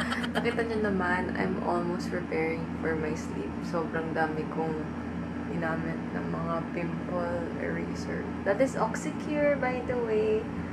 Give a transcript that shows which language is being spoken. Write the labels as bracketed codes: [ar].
[tl] Nakita nyo naman, [en] I'm almost preparing for my sleep. [tl] Sobrang dami kong ginamit ng mga pimple eraser. [en] That is Oxycure, by the way.